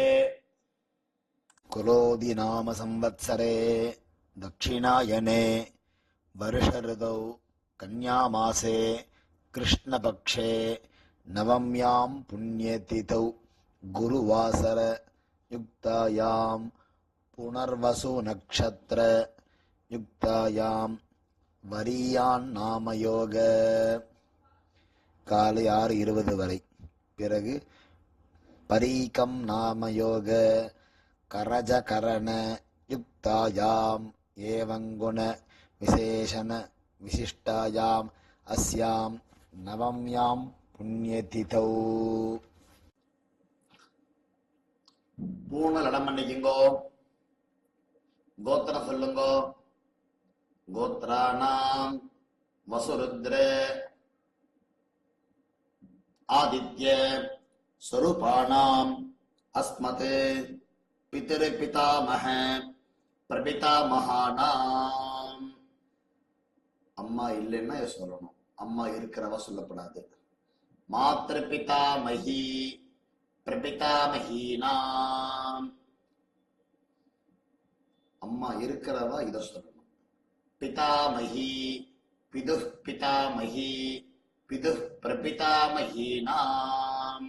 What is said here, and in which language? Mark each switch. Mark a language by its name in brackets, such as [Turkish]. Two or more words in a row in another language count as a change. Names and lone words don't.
[Sanskrit] कुलोदि नाम संवत्सरे दक्षिणायने वर्ष ऋतौ कन्यामासे कृष्णपक्षे नवम्यां पुण्यतिथौ गुरुवासर युक्तायां पुनर्वसु नक्षत्र युक्तायां वरीयान्नामयोग [Tamil] காலை 6:20 வரை. [Sanskrit] பிறகு परिघम् नामयोग करजकरण युक्तायाम् एवंगुण विशेषण विशिष्टायाम् अस्याम् नवम्याम् पुण्यतिथौ. [Tamil] பூணல் இடம் பண்ணிக்குங்கோ. கோத்திரம் சொல்லுங்கோ. [Sanskrit] गोत्राणाम् वसुरुद्र आदित्य स्वरूपाणाम् अस्मत् पितृपितामह பிரபிதாமகானாம். [Tamil] அம்மா இல்லைன்னா சொல்லணும், அம்மா இருக்கிறவ சொல்லப்படாது. [Sanskrit] मातृ पितामही प्रपितामहीनाम्. [Tamil] அம்மா இருக்கிறவ இத சொல்லணும். [Sanskrit] पितामही पितृ पितामही पितृ प्रपितामहीनाम्.